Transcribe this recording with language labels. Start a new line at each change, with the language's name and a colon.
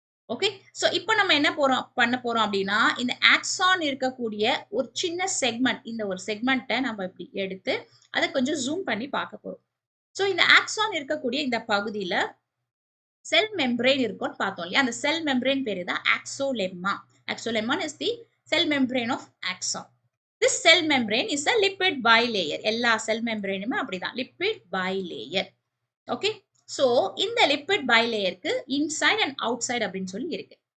Tamil: Okay, so இப்போ நம்ம என்ன பண்ண போறோம் அப்படின்னா, இந்த ஆக்சான் இருக்கக்கூடிய ஒரு சின்ன செக்மெண்ட், இந்த ஒரு செக்மெண்ட்டை நம்ம இப்படி எடுத்து அதை கொஞ்சம் ஜூம் பண்ணி பார்க்க போறோம். ஸோ இந்த ஆக்சான் இருக்கக்கூடிய இந்த பகுதியில செல் மெம்பரேன் இருக்கும்னு பார்த்தோம் இல்லையா, அந்த செல் மெம்பரேன் பேரு தான் ஆக்சோலெம்மா.
English: Axolemma is the cell membrane of axon. This cell membrane is a lipid bilayer.
Tamil: எல்லா செல் மெம்பரேனுமே அப்படிதான், lipid bilayer. ஓகே, ஸோ இந்த lipid பைலேயருக்கு inside and out side அப்படின்னு சொல்லி இருக்கு.